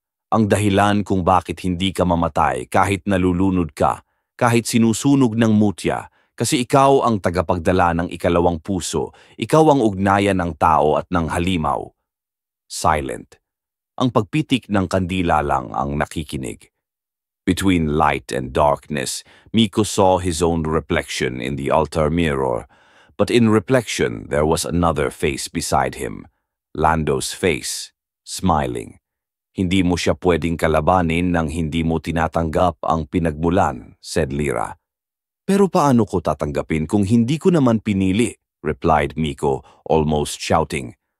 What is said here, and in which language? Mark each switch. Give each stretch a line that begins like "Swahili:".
Filipino: "Ang dahilan kung bakit hindi ka mamatay kahit nalulunod ka, kahit sinusunog ng mutya, kasi ikaw ang tagapagdala ng ikalawang puso, ikaw ang ugnayan ng tao at ng halimaw." Silent. Ang pagpitik ng kandila lang ang nakikinig.
English: Between light and darkness, Miko saw his own reflection in the altar mirror. But in reflection, there was another face beside him. Lando's face, smiling.
Filipino: "Hindi mo siya pwedeng kalabanin nang hindi mo tinatanggap ang pinagmulan,"
English: said Lira.
Filipino: "Pero paano ko tatanggapin kung hindi ko naman pinili?"
English: replied Miko, almost shouting.